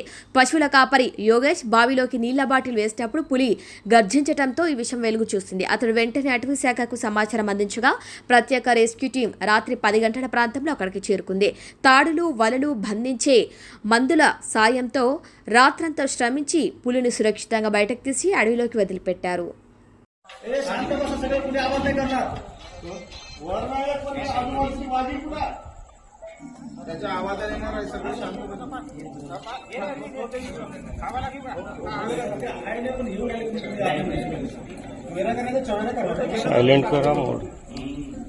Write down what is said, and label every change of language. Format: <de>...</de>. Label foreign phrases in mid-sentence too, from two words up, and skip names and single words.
<te>పశువుల కాపరి యోగేష్ బావిలోకి నీళ్ల బాటిల్ వేసినప్పుడు పులి గర్జించడంతో ఈ విషయం వెలుగు చూసింది. అతడు వెంటనే అటవీ శాఖకు సమాచారం అందించగా ప్రత్యేక రెస్క్యూ టీం రాత్రి 10 గంటల ప్రాంతంలో అక్కడికి చేరుకుంది. తాడులు, వలలు, బంధించే మందుల సాయంతో రాత్రంతా శ్రమించి పులిని సురక్షితంగా బయటకు తీసి అడవిలోకి వదిలిపెట్టారు.</te> <mr>त्याचा आवाज येणार आहे सगळं शांत साइलेंट करा मोड.</mr>